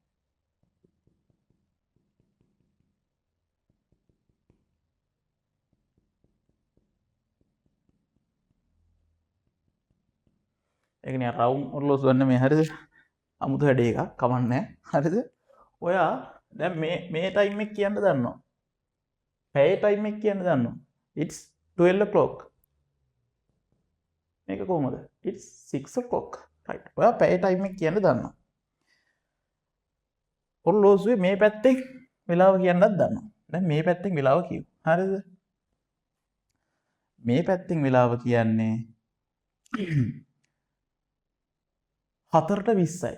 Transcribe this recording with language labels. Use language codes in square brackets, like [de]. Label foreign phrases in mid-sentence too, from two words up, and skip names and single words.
[si] ඒක නිකන් රවුම් ඔරලෝසු ගන්න මේ හරිද? අමුතු හැඩ එකක් කමන්නේ. හරිද? ඔයා දැන් මේ ටයිම් එක කියන්න දන්නවා. පැය ටයිම් එක කියන්න දන්නවා. [en] It's 12 o'clock. [si] මේක කොහමද? [en] It's 6 o'clock. right. [si] ඔයා පැය ටයිම් එක කියන්න දන්නවා. ඔරලෝසුවේ මේ පැත්තෙන් වෙලාව කියන්නත් දන්නවා. දැන් මේ පැත්තෙන් වෙලාව කියමු. හරිද? මේ පැත්තෙන් වෙලාව කියන්නේ 4ට 20යි.